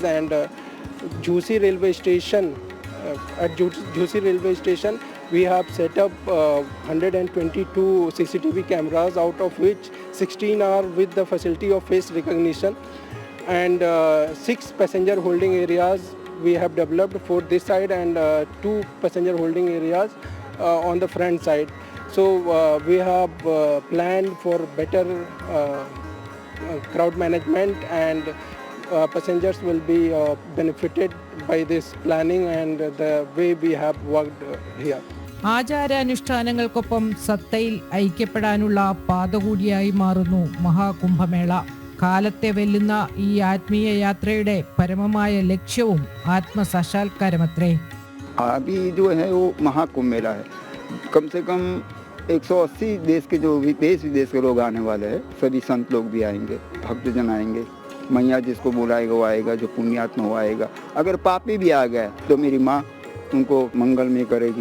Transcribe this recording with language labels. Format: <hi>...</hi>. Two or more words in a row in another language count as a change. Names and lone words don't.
<en>And Jhusi railway station, at Jhusi railway station we have set up 122 CCTV cameras, out of which 16 are with the facility of face recognition, and 6 passenger holding areas we have developed for this side, and 2 passenger holding areas on the front side. So we have planned for better crowd management, and passengers will be benefited by this planning and the way we have worked here.</en> <ml>ആചാരാനുഷ്ഠാനങ്ങൾക്കൊപ്പം സത്തയിൽ ഐക്യപ്പെടാനുള്ള പാത കൂടിയായി മാറുന്നു മഹാകുംഭമേള. കാലത്തെ വെല്ലുന്ന ഈ ആത്മീയ യാത്രയുടെ പരമമായ ലക്ഷ്യവും ആത്മസാക്ഷാത്കാരമത്രേ.</ml> <hi>अभी जो है वो महाकुंभ मेला है. कम से कम 180 देश के जो देश विदेश के लोग आने वाले हैं. सभी संत लोग भी आएंगे, भक्तजन आएंगे. मैया जिसको बुलाएगा वो आएगा, जो पुण्यात्मा वो आएगा. अगर पापी भी आ गए तो मेरी माँ उनको मंगल में करेगी.</hi>